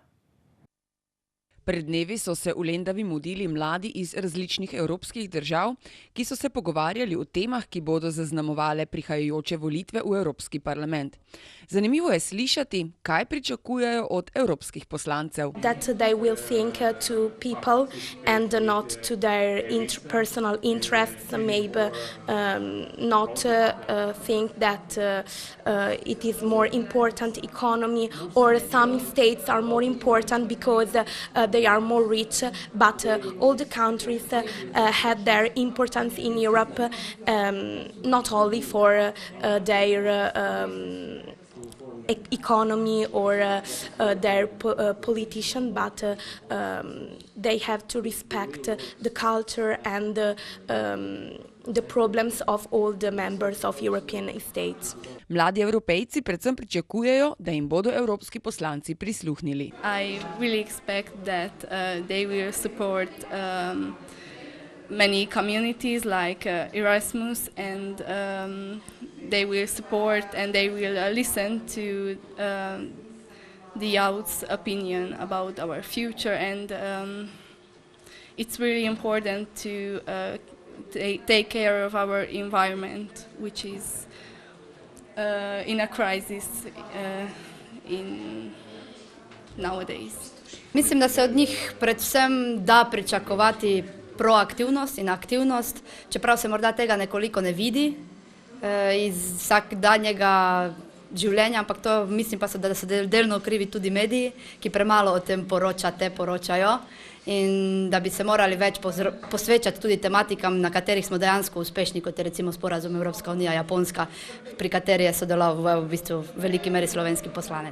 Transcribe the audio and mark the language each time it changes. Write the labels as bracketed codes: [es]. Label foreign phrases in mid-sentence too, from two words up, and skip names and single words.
[sl] Pred dnevi so se v Lendavi mudili mladi iz različnih evropskih držav, ki so se pogovarjali o temah, ki bodo zaznamovale prihajajoče volitve v Evropski parlament. Zanimivo je slišati, kaj pričakujejo od evropskih poslancev. [en] That they will think to people and not to their personal interests, maybe not think that it is more important economy or some states are more important because they are more rich, but all the countries have their importance in Europe, not only for their economy or their politician, but they have to respect the culture and the problems of all the members of European states. [sl] Mladi Evropejci predvsem pričakujejo, da jim bodo evropski poslanci prisluhnili. [en] I really expect that they will support many communities like Erasmus, and they will support and they will listen to the youth's opinion about our future, and it's really important to take care of our environment, which is in a crisis in nowadays. [sl] Mislim, da se od njih predvsem da pričakovati proaktivnost in aktivnost, čeprav se morda tega nekoliko ne vidi iz vsakdanjega življenja, ampak to mislim pa, da se delno krivi tudi mediji, ki premalo o tem poročajo, in da bi se morali več posvečati tudi tematikam, na katerih smo dejansko uspešni, kot je recimo sporazum Evropska unija, Japonska, pri kateri je sodeloval v bistvu v veliki meri slovenski poslanec.